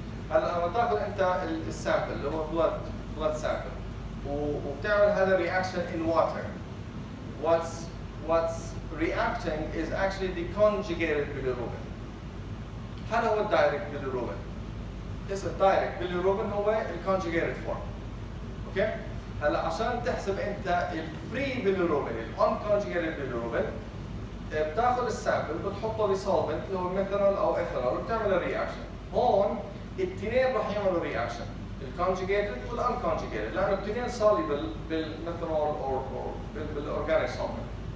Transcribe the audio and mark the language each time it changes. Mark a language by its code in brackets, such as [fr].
[ar] هلا لما تاخذ انت السامبل اللي هو [en] blood sample [ar] وبتعمل هذا الرياكشن [en] in water. What's reacting is actually the conjugated bilirubin. [ar] هذا هو الدايركت bilirubin. [en] It's a direct bilirubin [ar] هو الconjugated [en] form. [ar] اوكي؟ هلا عشان تحسب انت الفري bilirubin الunconjugated bilirubin بتاخذ السامبل بتحطه بسولفنت اللي هو ميثانول او ايثانول وبتعمل الرياكشن. هون الاثنين راح يعملوا رياكشن، الكونجيجيتد والانكونجيجيتد، لانه الاثنين soluble بالميثانول او بالاورجانيك سولفنت.